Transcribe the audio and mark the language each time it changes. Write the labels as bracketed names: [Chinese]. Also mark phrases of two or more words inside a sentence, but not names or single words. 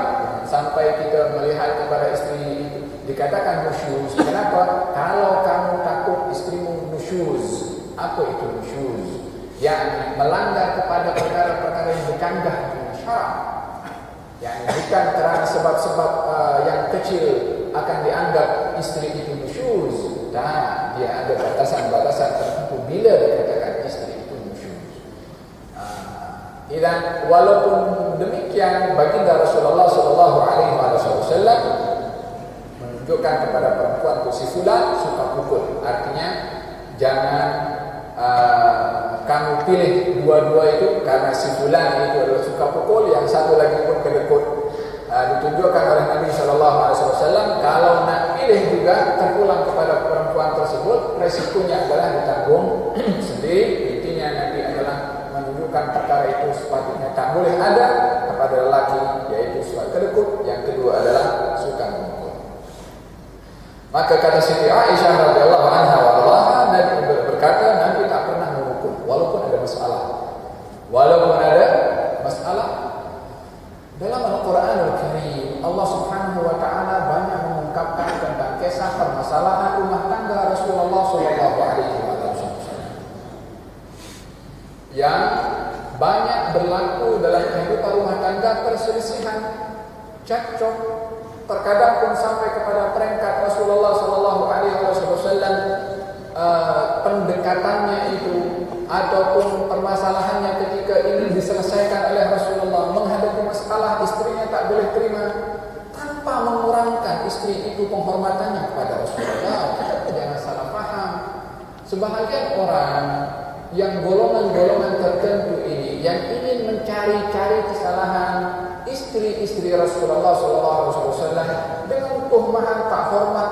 [Malay] Sampai kita melihat kepada istri itu dikatakan nusyuz. Kenapa? Kalau kamu takut istrimu nusyuz. Apa itu nusyuz? Yang melanggar kepada perkara-perkara yang bercanggah dengan syarak. Yang bukan kerana sebab-sebab yang kecil akan dianggap istri itu nusyuz. Dan dia ada batasan-batasan tertentu bila dikatakan istri itu nusyuz. Dan walaupun demikian, baginda Rasulullah SAW menunjukkan kepada perempuan itu si fulan suka pukul. Artinya jangan kamu pilih dua-dua itu, karena si fulan itu adalah suka pukul, yang satu lagi pun kedekut. Ditunjukkan oleh Nabi SAW, kalau nak pilih juga terpulang kepada perempuan tersebut, resikonya adalah ditanggung sendiri. Intinya Nabi adalah menunjukkan perkara itu sepatutnya tak boleh ada kepada lelaki, yaitu suka kedekut. Yang kedua adalah suka memukul. Maka kata Siti Aisyah [Arabic] رضي الله عنها وأرضاها, [Malay] Nabi berkata, Nabi tak pernah memukul walaupun ada masalah. Walaupun ada masalah. Dalam [Arabic] القرآن الكريم, [Malay] Allah [Arabic] سبحانه وتعالى [Malay] banyak mengungkapkan tentang kisah permasalahan rumah tangga Rasulullah [Arabic] صلى الله عليه وسلم [Malay] yang banyak berlaku dalam kehidupan rumah tangga, perselisihan, cekcok, terkadang pun sampai kepada peringkat Rasulullah [Arabic] صلى الله عليه وسلم [Malay] pendekatannya itu ataupun permasalahannya ketika ini diselesaikan oleh Rasulullah, menghadapi masalah istrinya tak boleh terima, tanpa mengurangkan istri itu penghormatannya kepada Rasulullah. Kita jangan salah faham. Sebahagian orang yang golongan-golongan tertentu ini yang ingin mencari-cari kesalahan istri-istri Rasulullah SAW dengan tuhmahan tak hormat.